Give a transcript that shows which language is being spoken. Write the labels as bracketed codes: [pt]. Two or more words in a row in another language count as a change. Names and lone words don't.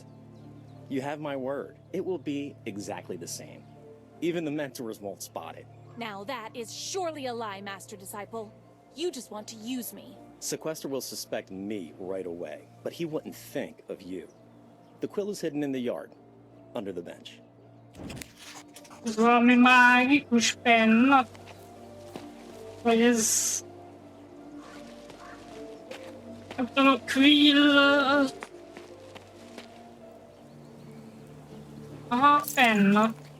[en] You have my word, it will be exactly the same. Even the mentors won't spot it. Now that is surely a lie, Master Disciple. You just want to use me. Sequester will suspect me right away, but he wouldn't think of you. The quill is hidden in the yard, under the bench. [hu] Ez valami mágikus penna? Vagy ez... Nem tudom, a quill... Aha, penna.